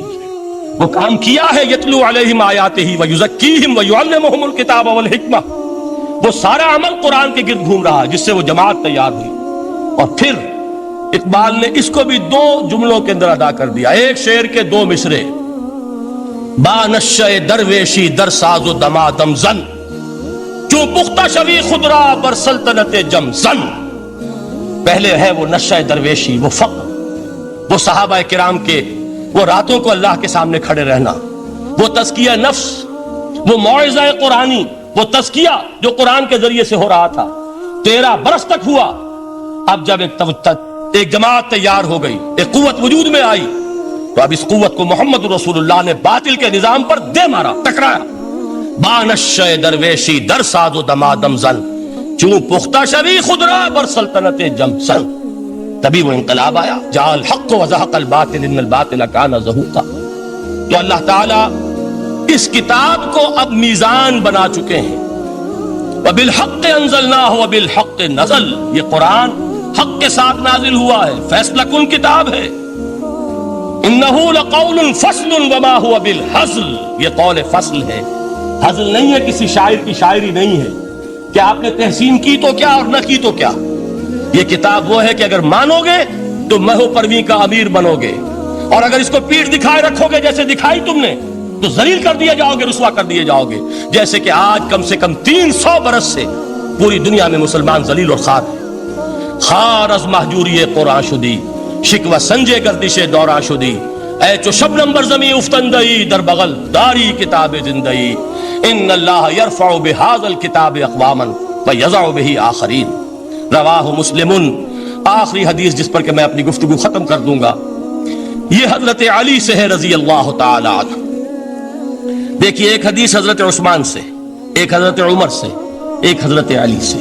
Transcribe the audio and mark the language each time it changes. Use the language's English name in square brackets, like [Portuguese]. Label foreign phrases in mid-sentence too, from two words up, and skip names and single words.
[Urdu] وہ کام کیا ہے، [Arabic] یتلو علیہم آیاتہ ویزکیہم ویعلمہم الکتاب والحکمہ. [Urdu] وہ سارا عمل قرآن کے گرد گھوم رہا جس سے وہ جماعت تیار ہوئی. اور پھر اقبال نے اس کو بھی 2 جملوں کے اندر ادا کر دیا. ایک شعر کے 2 مصرے، [Persian] با نشہ درویشی در ساز و دمادم زن، جو پختہ شوی خدرا بر سلطنت جم زن. [Urdu] پہلے ہے وہ نشہ درویشی، وہ فقر، وہ صحابہ کرام کے وہ راتوں کو اللہ کے سامنے کھڑے رہنا، وہ تزکیہ نفس، وہ موعظہ قرآنی، وہ تزکیہ جو قرآن کے ذریعے سے ہو رہا تھا. 13 برس تک ہوا. اب جب ایک جماعت تیار ہو گئی، ایک قوت وجود میں آئی، تو اب اس قوت کو محمد رسول اللہ نے باطل کے نظام پر دے مارا، ٹکرایا. [Persian] بانشہ درویشی در ساز و دمادم زن، چوں پختہ شوی خدرا بر سلطنت جم زن. [Urdu] تبھی وہ انقلاب آیا. [Arabic] جاء الحق وزهق الباطل ان الباطل كان زهوقا. [Urdu] تو اللہ تعالی اس کتاب کو اب میزان بنا چکے ہیں. [Arabic] وبالحق انزلناه وبالحق نزل. [Urdu] یہ قرآن حق کے ساتھ نازل ہوا ہے، فیصلہ کن کتاب ہے. [Arabic] انه لقول فصل وما هو بالهزل. [Urdu] یہ [Arabic] قول فصل [Urdu] ہے، ہزل نہیں ہے، کسی شاعر کی شاعری نہیں ہے کہ آپ نے تحسین کی تو کیا اور نہ کی تو کیا. یہ کتاب وہ ہے کہ اگر مانو گے تو مہو پرویں کا امیر بنو گے، اور اگر اس کو پیٹھ دکھائے رکھو گے جیسے دکھائی تم نے تو ذلیل کر دیے جاؤ گے، رسوا کر دیے جاؤ گے. جیسے کہ آج کم سے کم 300 برس سے پوری دنیا میں مسلمان ذلیل اور خوار ہیں. [Persian] خار از مہجوری قرآن شدی شکوہ سنجے گردش دوراں شدی. اے چو شبنم بر زمیں افتندئی در بغل داری کتاب زندگی. [Arabic] ان اللہ یرفع بہذا الکتاب اقواما ویضع بہ آخرین. رواہ مسلم [Urdu] آخری حدیث جس پر کہ میں اپنی گفتگو ختم کر دوں گا، یہ حضرت علی سے ہے [Arabic] رضی اللہ تعالی عنہ۔ [Urdu] دیکھیے، ایک حدیث حضرت عثمان سے، ایک حضرت عمر سے، ایک حضرت علی سے۔